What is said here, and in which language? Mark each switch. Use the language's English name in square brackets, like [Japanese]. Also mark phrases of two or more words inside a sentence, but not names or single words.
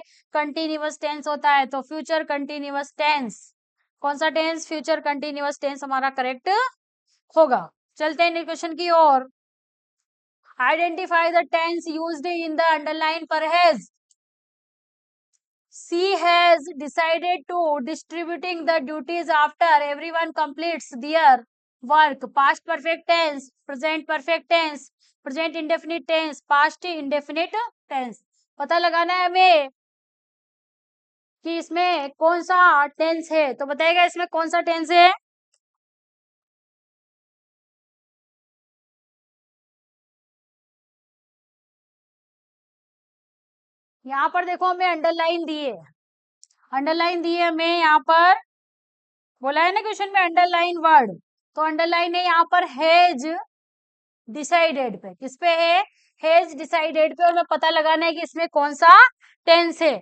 [English] continuous tense [Hindi] होता है। तो [English] future continuous tense, [Hindi] कौन सा टेंस? [English] future continuous tense [Hindi] हमारा करेक्ट होगा। चलते हैं [English] next question [Hindi] की ओर। [English] identify the tense used in the underline phrase. she has decided to distributing the duties after everyone completes their work. Past perfect tense, present perfect tense, present indefinite tense, past indefinite tense. [Hindi] पता लगाना है हमें कि इसमें कौन सा टेंस है, तो बताइएगा इसमें कौन सा टेंस है। यहाँ पर देखो हमें अंडरलाइन दी है, अंडरलाइन दी है हमें यहाँ पर, बोला है ना क्वेश्चन में [English] underline word, [Hindi] तो अंडरलाइन है यहाँ पर [English] has decided [Hindi] पे, किस पे है, [English] has decided [Hindi] पे, और हमें पता लगाना है कि इसमें कौन सा टेंस है।